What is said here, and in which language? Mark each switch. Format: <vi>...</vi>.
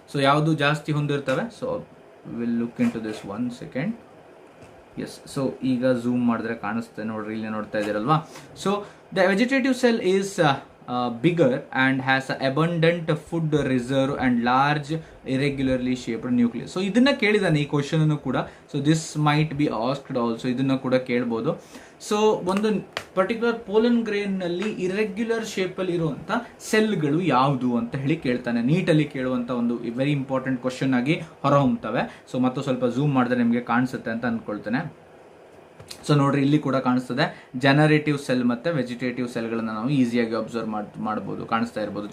<kn>So ಯಾವುದು ಜಾಸ್ತಿ ಹೊಂದಿರ್ತವೆ?</kn> <en>So will look into this 1 second.</en> <kn>S, so ಈಗ ಝೂಮ್ ಮಾಡಿದ್ರೆ ಕಾಣಿಸ್ತದೆ ನೋಡ್ರಿ, ಇಲ್ಲಿ ನೋಡ್ತಾ ಇದ್ದೀರಲ್ವಾ.</kn> <en>So the vegetative cell is bigger and has a abundant food reserve and large irregularly shaped nucleus.</en> <kn>So ಇದನ್ನ ಕೇಳಿದಾನೆ ಈ ಕ್ವಶನ್ ಕೂಡ.</kn> <en>so this might be asked also,</en> <kn>ಇದನ್ನ ಕೂಡ ಕೇಳ್ಬೋದು. ಸೊ ಒಂದು ಪರ್ಟಿಕ್ಯುಲರ್ ಪೋಲನ್ ಗ್ರೇನ್ ನಲ್ಲಿ ಇರೆಗ್ಯುಲರ್ ಶೇಪ್ ಅಲ್ಲಿ ಇರುವಂತ ಸೆಲ್ಗಳು ಯಾವುದು ಅಂತ ಹೇಳಿ ಕೇಳ್ತಾನೆ. ನೀಟಲ್ಲಿ ಕೇಳುವಂತ ಒಂದು ವೆರಿ ಇಂಪಾರ್ಟೆಂಟ್ ಕ್ವಶನ್ ಆಗಿ ಹೊರಹೊಮ್ಮುತ್ತವೆ. ಸೊ ಮತ್ತು ಸ್ವಲ್ಪ ಝೂಮ್ ಮಾಡಿದ್ರೆ ನಿಮಗೆ ಕಾಣಿಸುತ್ತೆ ಅಂತ ಅನ್ಕೊಳ್ತೇನೆ. ಸೊ ನೋಡ್ರಿ, ಇಲ್ಲಿ ಕೂಡ ಕಾಣಿಸ್ತದೆ ಜನರೇಟಿವ್ ಸೆಲ್ ಮತ್ತೆ ವೆಜಿಟೇಟಿವ್ ಸೆಲ್ಗಳನ್ನ ನಾವು ಈಸಿಯಾಗಿ ಅಬ್ಸರ್ವ್ ಮಾಡಬಹುದು, ಕಾಣಿಸ್ತಾ ಇರಬಹುದು.</kn>